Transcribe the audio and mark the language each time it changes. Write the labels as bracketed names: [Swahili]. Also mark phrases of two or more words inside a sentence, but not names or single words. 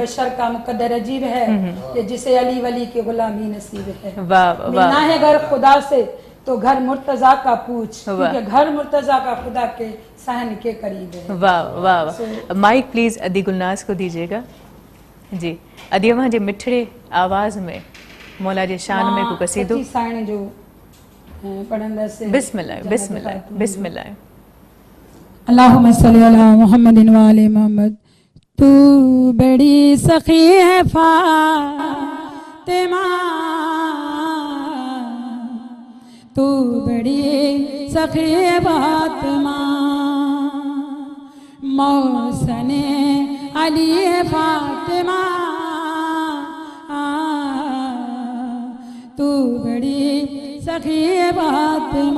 [Urdu] بشر کا مقدر عجیب ہے کہ جسے علی ولی کی غلامی نصیب ہے. واہ واہ. ملنا ہے گھر خدا سے تو گھر مرتضیٰ کا پوچھ، کیونکہ گھر مرتضیٰ کا خدا کے صحن کے قریب ہے. واہ واہ واہ. [English] mike please [Urdu] ادی گلناز کو دیجیے گا جی. [Sindhi] अदी वहाँ जे मिठड़े आवाज में मौला जे शान में को कसीदो साइण जो पढ़ंदा से [Arabic] بسم الله بسم الله بسم الله. اللهم صل على محمد وآل محمد. [Urdu] تو بڑی سخی ہے فاطمہ، تو بڑی سخی ہے فاطمہ، مونس علی ہے فاطمہ، تو بڑی سخی ہے فاطمہ.